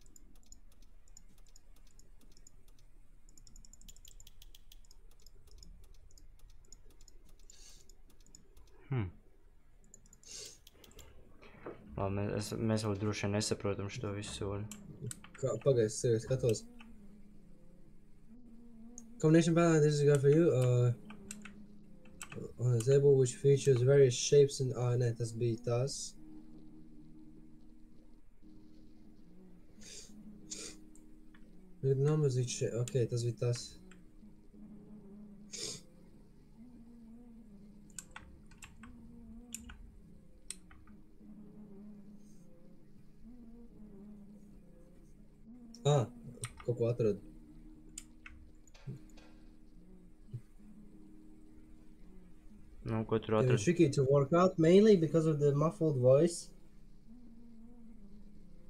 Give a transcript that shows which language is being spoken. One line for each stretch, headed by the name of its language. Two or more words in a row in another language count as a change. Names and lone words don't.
Latvian: Labi, mēs vēl droši vien nesaprotam šo visu soli. Pagaid, es skatos.
English: Combination balance, this is good for you. On the table, which features various shapes and...
Latvian: nē, tas bija tas.
English: With numbers each shape.
Latvian: Ok, tas bija tas. Kaut ko atradu. Nu, ko tur
English: It was
Latvian: atradu?
English: tricky to work out, mainly because of the muffled voice.